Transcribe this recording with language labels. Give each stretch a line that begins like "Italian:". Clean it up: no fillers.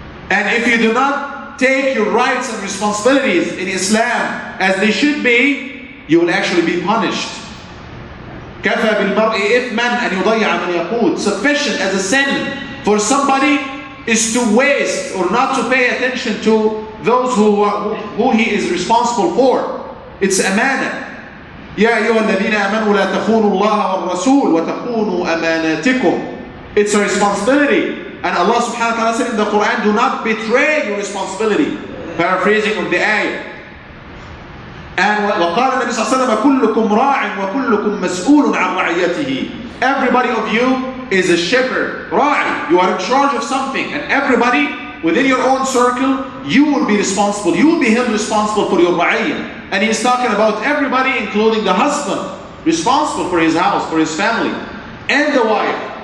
English: And if you do not take your rights and responsibilities in Islam as they should be, you will actually be punished.
Arabic: كَفَى بِالْمَرْءِ إِثْمًا أَنْ يُضَيَّعَ مَنْ يَقُودُ.
English: Sufficient as a sin for somebody is to waste or not to pay attention to those who he is responsible for. It's amana.
Arabic: يا أيها الذين آمنوا لا تخونوا الله والرسول وتخونوا أماناتكم.
English: It's a responsibility. And Allah subhanahu wa ta'ala said in the Quran, do not betray your responsibility. Paraphrasing of the ayah.
Arabic: And وقال النبي صلى الله عليه وسلم كلكم راع وكلكم مسؤول عن رعيته.
English: Everybody of you is a shepherd, ra'i. You are in charge of something, and everybody within your own circle, you will be responsible. You will be held responsible for your ra'iyah. And he's talking about everybody, including the husband, responsible for his house, for his family, and the wife.